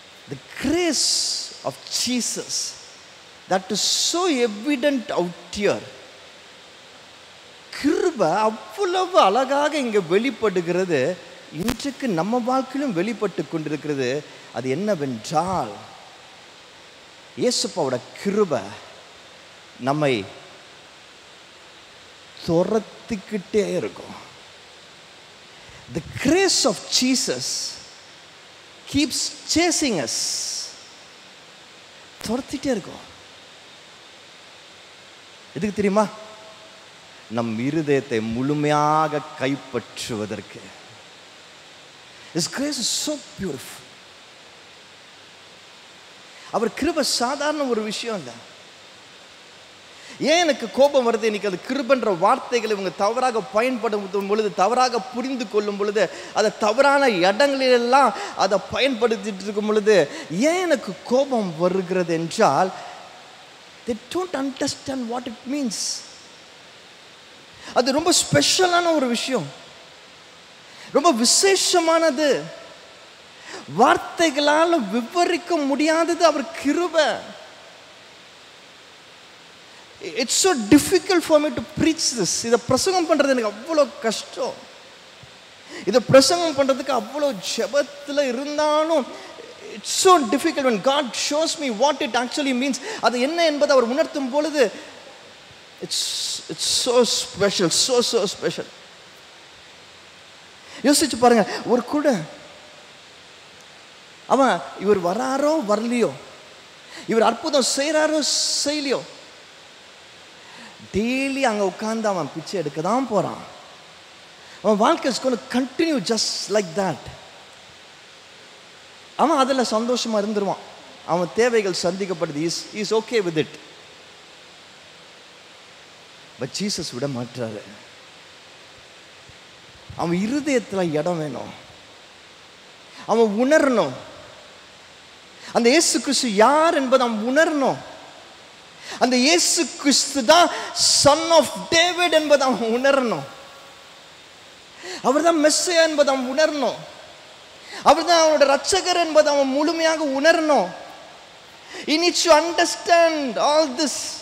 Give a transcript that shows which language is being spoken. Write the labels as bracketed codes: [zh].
[en] The grace of Jesus that is so evident out here. [ta] கிருபை அவ்வளவு அழகாக இங்க வெளிப்படுகிறது. இன்றைக்கு நம்ம வாழ்க்கையிலும் வெளிப்பட்டு கொண்டிருக்கிறது. அது என்னவென்றால், இயேசுப்பாவோட கிருபை நம்மை துரத்திக்கிட்டே இருக்கும். [en] The grace of Jesus keeps chasing us. [ta] துரத்திட்டே இருக்கும். எதுக்கு தெரியுமா? நம் இருதயத்தை முழுமையாக கைப்பற்றுவதற்கு. [en] His grace is so beautiful. [ta] அவர் கிருபை சாதாரண ஒரு விஷயம் இல்லை. ஏன் எனக்கு கோபம் வருது? இன்னைக்கு அது கிருபைன்ற வார்த்தைகளை இவங்க தவறாக பயன்படுத்தும் பொழுது, தவறாக புரிந்து கொள்ளும் பொழுது, அதை தவறான இடங்களிலெல்லாம் அதை பயன்படுத்திட்டு இருக்கும் பொழுது ஏன் எனக்கு கோபம் வருகிறது என்றால், [en] they don't understand what it means. [ta] அது ரொம்ப ஸ்பெஷலான ஒரு விஷயம், ரொம்ப விசேஷமானது, வார்த்தைகளால் விவரிக்க முடியாதது அவர் கிருபை. [en] It's so difficult for me to preach this. [ta] இதை பிரசங்கம் பண்றது எனக்கு அவ்வளோ கஷ்டம். இதை பிரசங்கம் பண்றதுக்கு அவ்வளோ ஜெபத்தில் இருந்தாலும் [en] it's so difficult when God shows me what it actually means. [ta] அது என்ன என்பதை அவர் உணர்த்தும் பொழுது [en] it's so special, so special. [ta] யோசிச்சு பாருங்க, ஒரு கூட அவன் இவர் வராரோ வரலையோ, இவர் அற்புதம் செய்கிறாரோ செய்யலையோ, டெய்லி அங்கே உட்கார்ந்து அவன் பிச்சை எடுக்க தான் போகிறான். அவன் வாழ்க்கை [en] Is going to continue just like that. [ta] அவன் அதில் சந்தோஷமாக இருந்துருவான். அவன் தேவைகள் சந்திக்கப்படுது, [en] Is okay with it. [ta] But Jesus விட மாட்டாரு. அவன் இருதயத்தில் இடம் வேணும். அவன் உணரணும் அந்த இயேசு கிறிஸ்து யார் என்பதை அவன் உணரணும். அந்த இயேசு கிறிஸ்து தான் சன் ஆஃப் டேவிட் என்பதை அவன் உணரணும். அவர் தான் மெஸ்ஸியா என்பதை அவன் உணரணும். அவர் தான் அவனோட ரட்சகர் என்பதை அவன் முழுமையாக உணரணும். [en] He needs to understand all this.